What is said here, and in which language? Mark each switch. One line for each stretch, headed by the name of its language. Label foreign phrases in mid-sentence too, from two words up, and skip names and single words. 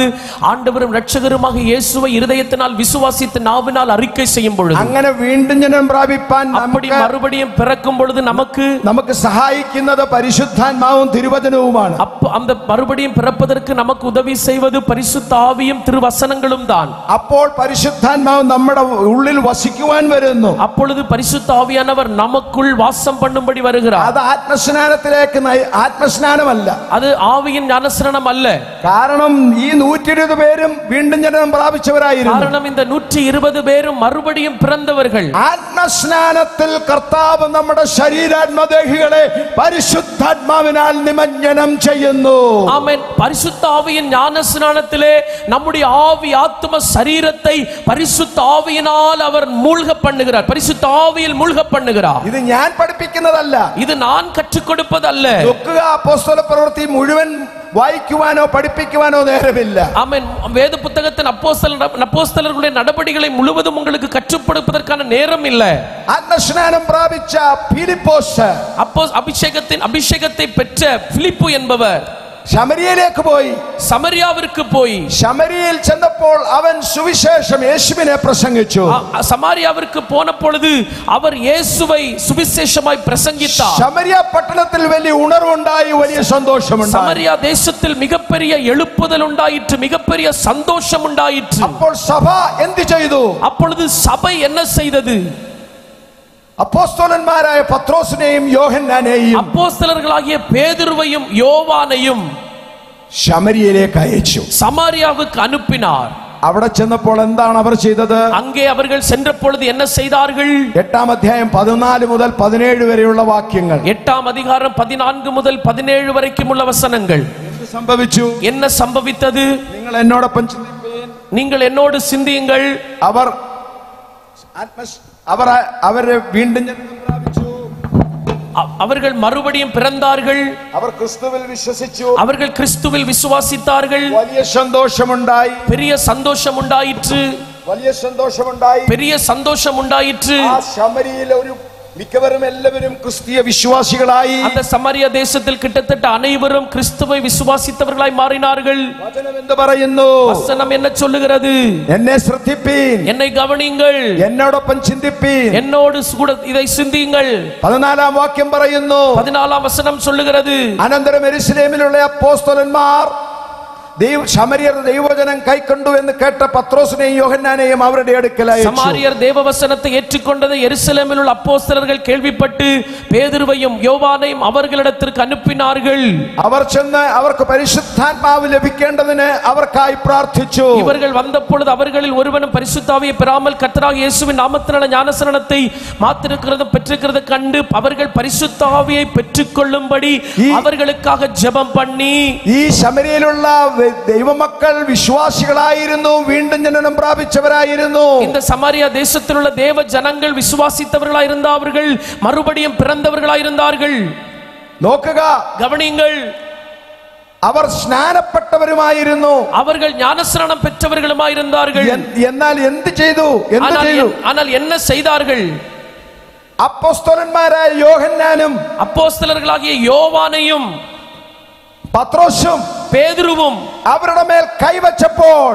Tamil: ஆண்டவரும் இரட்சகருமாக இயேசுவை இருதயத்தினால் விசுவாசித்து நாவினால் அறிக்கை செய்யும் பொழுது.
Malayalam: അങ്ങനെ വീണ്ടും ജനനം പ്രാപിപ്പാൻ
Tamil: அப்படி மறுபடியும் பிறக்கும் பொழுது
Malayalam: നമുക്ക് സഹായിക്കുന്നത് പരിശുദ്ധാത്മാവും തിരുവചനവുമാണ്.
Tamil: அந்த மறுபடியும் பிறப்பதற்கு நமக்கு உதவி செய்வது பரிசுத்த ஆவியும் திருவசனங்களும் தான்.
Malayalam: അപ്പോൾ പരിശുദ്ധാത്മാവ് നമ്മുടെ ഉള്ളിൽ വസിക്കുവാൻ വരുന്നു.
Tamil: அப்பொழுது பரிசுத்த ஆவியானவர் நமக்குள் வாசம் பண்ணும்படி வருகிறார்.
Malayalam: അത് ആത്മസ്നാനത്തിലേക്ക് ആത്മസ്നാനമല്ല,
Tamil: அது ആവിயின் ஞானஸ்நானம் அல்ல.
Malayalam: കാരണം ഈ 120 പേരും വീണ്ടും ജനനം പ്രാപിച്ചവരായിരുന്നു.
Tamil: കാരണം இந்த 120 பேரும் மறுபடியும் பிறந்தவர்கள்.
Malayalam: ആത്മസ്നാനത്തിൽ കർത്താവ് നമ്മുടെ ശരീരാത്മദേഹികളെ പരിശുദ്ധാത്മാവിനാൽ നിമജ്ജനം ചെയ്യുന്നു. ആമേൻ.
Tamil: പരിശുദ്ധ ആവിயின் ஞானஸ்நானத்திலே நம்முடைய ஆவி ஆத்ம சரீரத்தை பரிசுத்த ஆவியினால் அவர் மூழ்க பண்ணுகிறார். பரிசுத்த ஆவியில் மூழ்க பண்ணுகிறார்.
Malayalam: ഇത് ഞാൻ പഠിപ്പിക്കുന്നതല്ല,
Tamil: இது நான் கற்றுக் கொடுப்பதல்ல.
Malayalam: നോക്കുക, അപ്പോസ്തല പ്രവൃത്തി മുഴുവൻ വായിക്കുവാനോ പഠിപ്പിക്കുവാനോ നേരമില്ല.
Tamil: ஆமென். வேத புத்தகத்தின் அப்போஸ்தலர்களுடைய நடபடிகளை முழுவதும் உங்களுக்கு கற்றுப்படுப்பதற்கான நேரம் இல்லை.
Malayalam: ആത്മസ്നാനം പ്രാപിച്ച ഫിലിപ്പോസ്,
Tamil: அபிஷேகத்தை பெற்ற பிலிப்பு என்பவர்
Malayalam: ശമരിയയിലേക്ക് പോയി. സമരിയാവിற்கு പോയി. ശമരിയയിൽ ചെന്നപ്പോൾ അവൻ സുവിശേഷം യേശുവിനെ പ്രസംഗിച്ചു.
Tamil: സമാരിയാവിற்கு போன பொழுது அவர் இயேசுவை சுவிசேஷமாய் பிரசங்கித்தார்.
Malayalam: ശമരിയ പട്ടണത്തിൽ വലിയ ഉണർവുണ്ടായി, വലിയ സന്തോഷമുണ്ടായി.
Tamil: சமாரியா தேசத்தில் மிகப்பெரிய எழுப்புதல் உண்டாயிற்று, மிகப்பெரிய சந்தோஷம் உண்டாயிற்று.
Malayalam: അപ്പോൾ സഭ എന്ത് ചെയ്തു?
Tamil: அப்பொழுது சபை என்ன செய்தது?
Malayalam: അപ്പോസ്തലന്മാരായ പത്രോസിനെയും യോഹന്നാനെയും
Tamil: அப்போஸ்தலர்களாகிய பேதுருவையும் யோவானையும்
Malayalam: ശമരിയയിലേക്ക് അയച്ചു,
Tamil: சமாரியாவுக்கு அனுப்பினார்.
Malayalam: അവിടെ ചെന്നപ്പോൾ എന്താണ് അവർ ചെയ്തത്?
Tamil: அங்கே அவர்கள் சென்ற பொழுது என்ன செய்தார்கள்?
Malayalam: 8-ാം അധ്യായം 14 മുതൽ 17 വരെയുള്ള വാക്യങ്ങൾ.
Tamil: 8-ാം அதிகாரம் 14 முதல் 17 வரைக்கும் உள்ள வசனங்கள்.
Malayalam: എന്ത് സംഭവിച്ചു?
Tamil: என்ன சம்பவித்தது?
Malayalam: നിങ്ങൾ എന്നോടൊപ്പം ചിന്തിപ്പീൻ.
Tamil: நீங்கள் என்னோடு சிந்தியுங்கள்.
Malayalam: അവരെ വീണ്ടും ജനനം പ്രാപിച്ചു.
Tamil: அவர்கள் மறுபடியும் பிறந்தார்கள்.
Malayalam: അവർ ക്രിസ്തുവിൽ വിശ്വസിച്ചു.
Tamil: அவர்கள் கிறிஸ்துவில் விசுவாசித்தார்கள்.
Malayalam: വലിയ സന്തോഷമുണ്ടായി.
Tamil: பெரிய சந்தோஷம் உண்டாயிற்று.
Malayalam: വലിയ സന്തോഷമുണ്ടായി.
Tamil: பெரிய சந்தோஷம் உண்டாயிற்று.
Malayalam: ആ ശമരിയിൽ മിക്കവരും എല്ലാവരും ക്രിസ്തീയ വിശ്വാസികളായി.
Tamil: அந்த சமாரியா தேசத்தில் கிட்டத்தட்ட அனைவரும் கிறிஸ்துவை விசுவாசித்தவர்களாய் மாறினார்கள்.
Malayalam: വചനം എന്ത് പറയുന്നു?
Tamil: வசனம் என்ன சொல்லுகிறது?
Malayalam: എന്നെ ശ്രദ്ധിപ്പീൻ,
Tamil: என்னை கவனியுங்கள்,
Malayalam: എന്നോടൊപ്പം ചിന്തിപ്പീൻ,
Tamil: என்னோடு கூட இதை சிந்தியுங்கள்.
Malayalam: 14-ാം വാക്യം പറയുന്നു.
Tamil: 14-ஆம் வசனம் சொல்லுகிறது.
Malayalam: അനന്തരം യെരൂശലേമിലുള്ള അപ്പോസ്തലന്മാർ ശമരിയർ ദൈവവചനം കൈക്കൊണ്ടു എന്ന് കേട്ട പത്രോസിനെയും യോഹന്നാനെയും അവരുടെ അടുക്കൽ അയച്ചു.
Tamil: சமாரியர் தேவவசனத்தை ஏற்றுக்கொண்டதை எருசலேமில் உள்ள அப்போஸ்தலர்கள் கேள்விப்பட்டு பேதுருவையும் யோவானையும் அவர்களிடத்திற்கு அனுப்பினார்கள்.
Malayalam: അവർ ചെന്ന് അവർക്ക് പരിശുദ്ധാത്മാവ് ലഭിക്കേണ്ടതിന് അവർക്കായി പ്രാർത്ഥിച്ചു.
Tamil: இவர்கள் வந்த பொழுது அவர்களில் ஒருவனும் பரிசுத்த ஆவியை பெறாமல் கர்த்தராகிய இயேசுவின் நாமத்தினால ஞானஸ்நானத்தை பெற்றிருக்கிறது கண்டு அவர்கள் பரிசுத்த ஆவியை பெற்றுக்கொள்ளும்படி அவர்களுக்காக ஜெபம் பண்ணி,
Malayalam: ഈ ശമരിയയിലുള്ള ദൈവമക്കൾ വിശ്വാസികളായിരുന്നു, വീണ്ടും ജനനം പ്രാപിച്ചവരായിരുന്നു.
Tamil: இந்த சமாரியா தேசத்தில் உள்ள தேவ ஜனங்கள் விசுவாசித்தவர்களாய் இருந்தார்கள், மறுபடியும் பிறந்தவர்களாய் இருந்தார்கள்.
Malayalam: നോക്കുക,
Tamil: கவனியுங்கள்.
Malayalam: അവർ സ്നാനപ്പെട്ടവരുമായിരുന്നു,
Tamil: அவர்கள் ஞானஸ்நானம் பெற்றவர்களுமாய் இருந்தார்கள்.
Malayalam: എന്നാൽ എന്ത് ചെയ്തു?
Tamil: ஆனால் என்ன செய்தார்கள்?
Malayalam: അപ്പോസ്തലന്മാരായ യോഹന്നാനും
Tamil: அப்போஸ்தலர்களாகிய யோவானையும்
Malayalam: പത്രോസും
Tamil: பேதுருவும்
Malayalam: അവരുടെ മേൽ കൈവച്ചപ്പോൾ